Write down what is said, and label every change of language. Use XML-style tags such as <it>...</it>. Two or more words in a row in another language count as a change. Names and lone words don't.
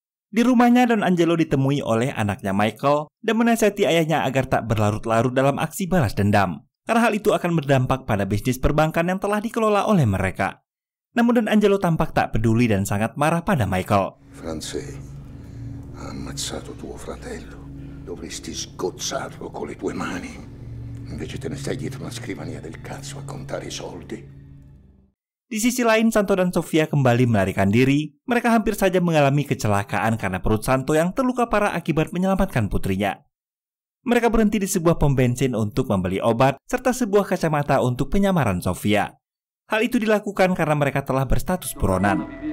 <id>Di rumahnya, Don Angelo ditemui oleh anaknya Michael dan menasihati ayahnya agar tak berlarut-larut dalam aksi balas dendam, karena hal itu akan berdampak pada bisnis perbankan yang telah dikelola oleh mereka. Namun Don Angelo tampak tak peduli dan sangat marah pada Michael.</id> <it>Franze ha ammazzato tuo fratello. Dovresti sgozzarlo con le tue mani. Invece te ne stai dietro una scrivania del cazzo a contare i soldi.</it> <id>Di sisi lain, Santo dan Sofia kembali melarikan diri. Mereka hampir saja mengalami kecelakaan karena perut Santo yang terluka parah akibat menyelamatkan putrinya. Mereka berhenti di sebuah pom bensin untuk membeli obat serta sebuah kacamata untuk penyamaran Sofia. Hal itu dilakukan karena mereka telah berstatus buronan.</id>